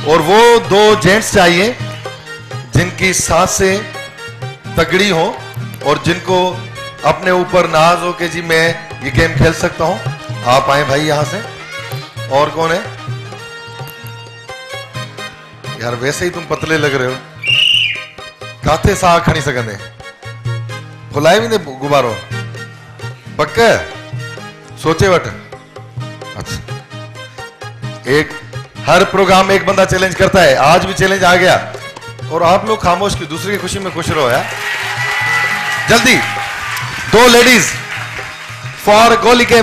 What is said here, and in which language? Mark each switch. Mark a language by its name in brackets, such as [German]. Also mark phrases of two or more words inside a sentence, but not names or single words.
[Hindi] और वो दो जेंट्स चाहिए जिनकी सांसें तगड़ी हो और जिनको अपने ऊपर नाज हो कि जी मैं ये गेम खेल सकता हूं। आप आए भाई यहां से। और कौन है यार? वैसे ही तुम पतले लग रहे हो, [Sindhi] काथे साह खणी सकंदे? फुलाए भी ने गुब्बारो पक्का सोचे वट। [Hindi] अच्छा, एक हर प्रोग्राम में एक बंदा चैलेंज करता है, आज भी चैलेंज आ गया और आप लोग खामोश की दूसरे की खुशी में खुश रहो यार। जल्दी, दो [English] ladies for goli game.